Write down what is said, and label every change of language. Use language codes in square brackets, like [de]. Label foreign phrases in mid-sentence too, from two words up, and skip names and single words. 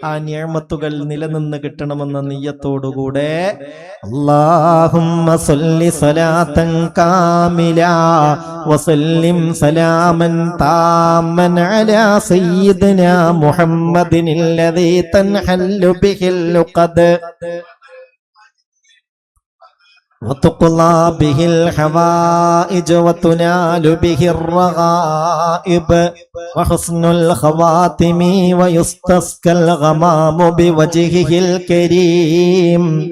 [ml] ആ നിഅമത്തുകൾ നിലനിന്ന് കിട്ടണമെന്ന നിയ്യത്തോടുകൂടെ [ar] اللهم صل صلاة كاملة وسلم سلاما تاما على سيدنا محمد الذي تنحل به العقد وتقضى به الحوائج وتنال به الرغائب وحسن الخواتم ويستسقى الغمام بوجهه الكريم